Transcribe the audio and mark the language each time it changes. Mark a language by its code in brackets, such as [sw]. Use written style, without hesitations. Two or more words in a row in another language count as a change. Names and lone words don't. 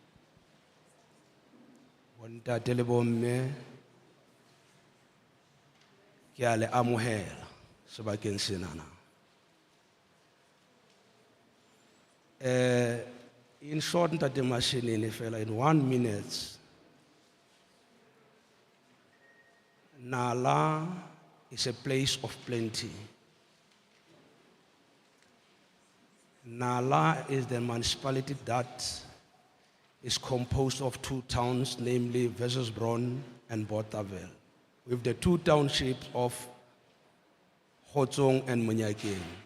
[st] bontate le bomme ke a le amohela sebakeng senana [en] in short Ntate Mashinini fela in 1 minute Nala is a place of plenty. Nala is the municipality that is composed of 2 towns, namely Wesselsbron and Bothaville, with the 2 townships of Hotsong and Munyakeng.